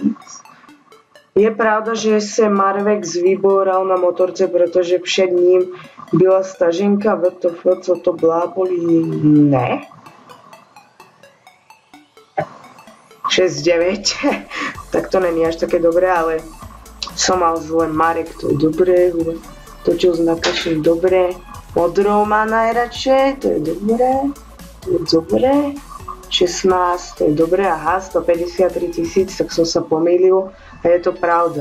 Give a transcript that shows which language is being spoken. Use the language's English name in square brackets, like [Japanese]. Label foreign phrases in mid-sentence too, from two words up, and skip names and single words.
[Czech] Je pravda, že se Marvex vyboural na motorce, protože před ním byla staženka WTF, co to blábolí? Ne. 6-9. [Slovak] Tak to není až také dobré, ale som mal zle Marek, to je dobré. Točil s Nakaším, dobré. Modrou má najradšej, to je dobré. To je dobré. 16, to je dobré, aha, 153 000, tak som sa pomýlil a je to pravda.